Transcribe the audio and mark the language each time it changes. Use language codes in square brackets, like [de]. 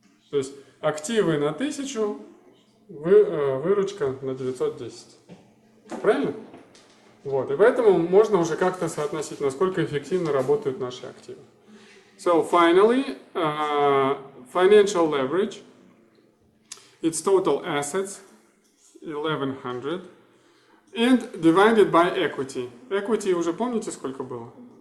[ru] То есть активы на 1000, выручка на 910. Правильно? Вот. И поэтому можно уже как-то соотносить, насколько эффективно работают наши активы. [en] So finally, financial leverage, its total assets, 1100, and divided by equity. [ru] Equity уже помните, сколько было?